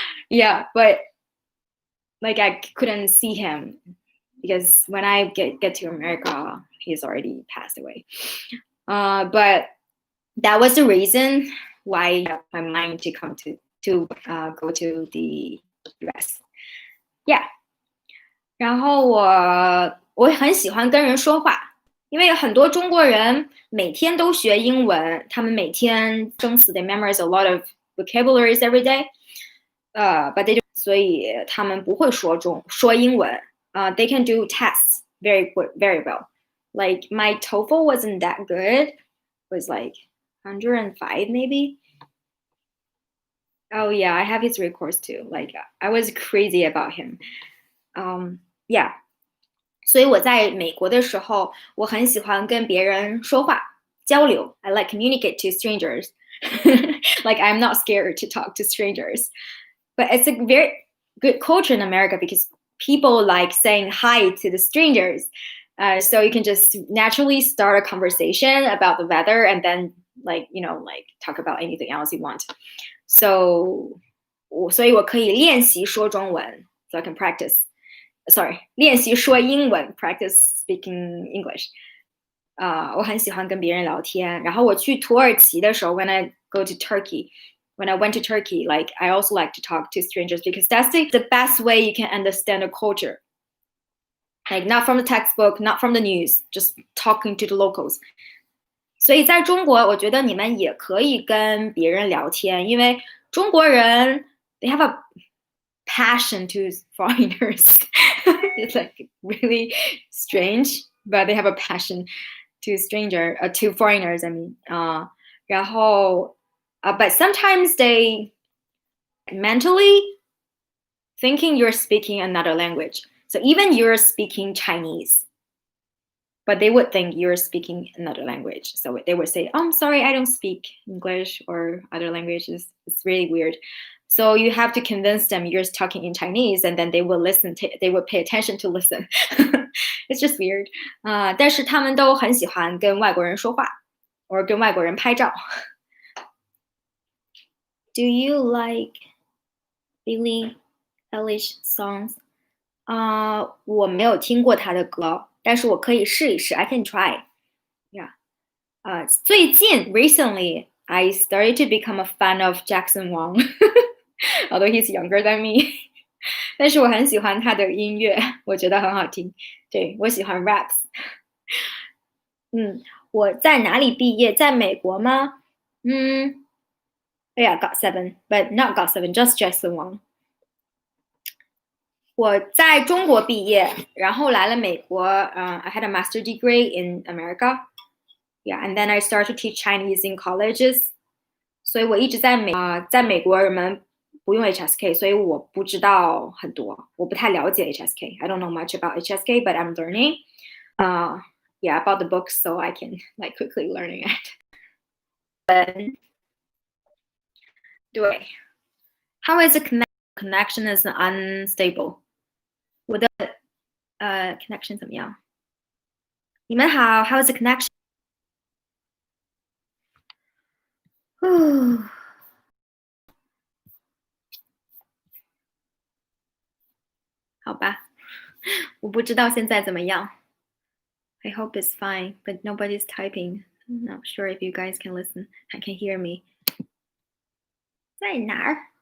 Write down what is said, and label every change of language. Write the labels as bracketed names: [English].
[English] Yeah, but like I couldn't see him because when I get to America, he's already passed away. But that was the reason why I had my mind to come to go to the US. Yeah. [Chinese] 然后我很喜欢跟人说话，因为有很多中国人每天都学英文，他们每天生死 [English] they memorize a lot of vocabularies every day. But they don't, [Chinese] 所以他们不会说英文。 [English] They can do tests very well. Like my TOEFL wasn't that good. It was like 105 maybe. Oh yeah, I have his records too. Like I was crazy about him. Yeah. [Chinese] 所以我在美国的时候，我很喜欢跟别人说话交流。 [English] I like communicate to strangers. Like I'm not scared to talk to strangers. But it's a very good culture in America because people like saying hi to the strangers. So you can just naturally start a conversation about the weather and then like talk about anything else you want. [Chinese] So 所以我可以练习说中文 [English] so I can practice. Sorry, [Chinese] 练习说英文 [English] practice speaking English. [Chinese] 我很喜欢跟别人聊天。然后我去土耳其的时候 [English] when I go to Turkey, when I went to Turkey, like I also like to talk to strangers because that's the best way you can understand a culture. Like not from the textbook, not from the news, just talking to the locals. [Chinese] 所以在中国，我觉得你们也可以跟别人聊天，因为中国人 [English] they have a passion to foreigners. It's like really strange, but they have a passion to foreigners. I mean, 然后but sometimes they mentally thinking you're speaking another language. So even you're speaking Chinese, but they would think you're speaking another language. So they would say, oh, I'm sorry, I don't speak English or other languages. It's really weird. So you have to convince them you're talking in Chinese, and then they will listen. They will pay attention to listen. It's just weird. [Chinese] 但是他们都很喜欢跟外国人说话，或者跟外国人拍照。 [English] Do you like Billie Eilish songs? [Chinese] 我没有听过她的歌，但是我可以试一试。 [English] I can try. Yeah. 最近 recently I started to become a fan of Jackson Wang, although he's younger than me. [Chinese] 但是我很喜欢他的音乐，我觉得很好听。对，我喜欢 raps。我在哪里毕业？在美国吗？ [English] Yeah, got 7, but not got 7, just Jackson Wang. [Chinese] 我在中国毕业，然后来了美国。 [English] I had a master degree in America. Yeah, and then I started to teach Chinese in colleges. [Chinese] 所以我一直在美国人们不用 HSK， 所以我不知道很多，我不太了解 HSK. [English] I don't know much about HSK, but I'm learning. Yeah, about the books, so I can like quickly learning it. 对 ，How is the connection is unstable? [Chinese] 我的connection 怎么样？你们好 [English] ，How is the connection? [Chinese] 好吧，我不知道现在怎么样。 [English] I hope it's fine, but nobody's typing. I'm not sure if you guys can listen and can hear me. [Chinese] 在哪儿？